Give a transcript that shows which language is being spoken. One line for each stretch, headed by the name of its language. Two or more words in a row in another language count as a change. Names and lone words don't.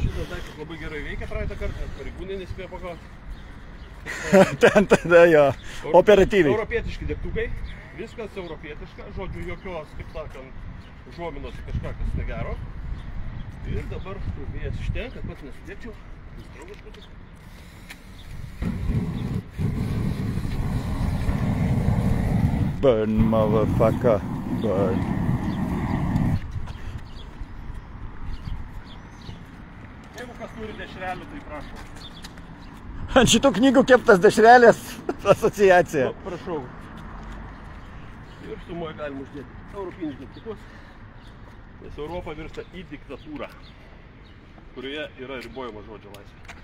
Lithuanian: Šitas daiktas labai gerai veikia praeitą kartą, pareigūnai nespėjo pagauti. Ten tada jo, operatyviai. Europietiški degtukai, viskas europietiška, žodžiu jokios, kaip sakant, užuominos į kažką, kas negero. Ir dabar vėjas iš ten, kad pats nesudėčiau.
English: Burn, motherfucker, burn.
Lithuanian: Jeigu kas turi dešrelių, tai prašau. Ant šitų knygų keptas dešrelės asociacija. Nu, prašau. Ir sumoje galima uždėti europinius degtukus, nes Europa virsta į diktatūrą, kurioje yra ribojama žodžio laisvė.